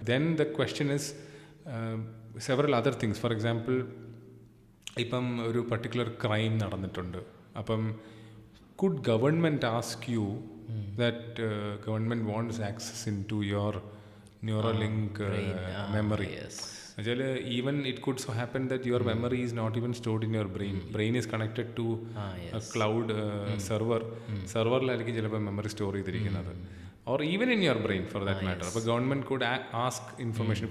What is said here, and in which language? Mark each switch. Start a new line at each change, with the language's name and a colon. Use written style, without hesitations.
English: Then the question is several other things.
Malayalam: For example, ഇപ്പം ഒരു particular crime നടന്നിട്ടുണ്ട്.
English: അപ്പം could government ask you that government wants access into your Neuralink memory. Yes. Even it could so happen that your memory is not even stored in your brain. Brain is connected to a cloud server.
Malayalam: Serverലായിരിക്കും ചിലപ്പോൾ memory store ചെയ്തിരിക്കുന്നത്.
English: Or even in your brain for that matter.
Malayalam: അപ്പോൾ
English: Government could ask information.